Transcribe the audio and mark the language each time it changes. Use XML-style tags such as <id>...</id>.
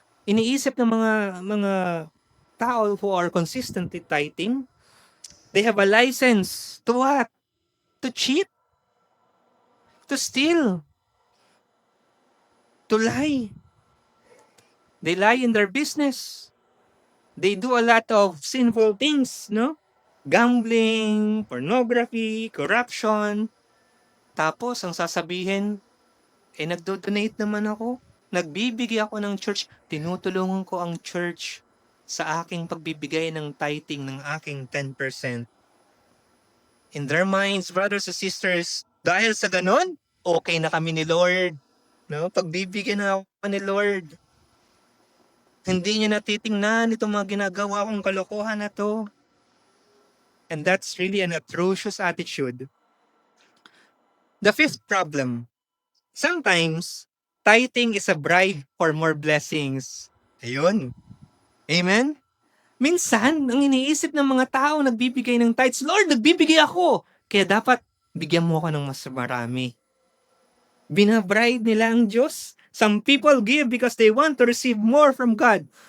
<tl>Iniisip ng mga tao</tl> <en>who are consistently tithing, they have a license to what? To cheat, to steal, to lie. They lie in their business. They do a lot of sinful things, no? Gambling, pornography, corruption.</en> <tl>Tapos, ang sasabihin, nagdo-donate naman ako. Nagbibigay ako ng church. Tinutulungan ko ang church sa aking pagbibigay ng tithing ng aking 10%.</tl> <en>In their minds, brothers and sisters,</en> <tl>dahil sa ganon, okay na kami ni Lord. No? Pagbibigyan na ako ni Lord. Hindi niya natitingnan itong mga ginagawa kong kalokohan na to.</tl> <en>And that's really an atrocious attitude. The fifth problem. Sometimes, tithing is a bribe for more blessings.</en> <tl>Ayun. Amen? Minsan, ang iniisip ng mga tao nagbibigay ng tithes, Lord, nagbibigay ako. Kaya dapat, bigyan mo ako ng mas marami. Binabribe nila ang Diyos.</tl> <en>Some people give because they want to receive more from God.</en>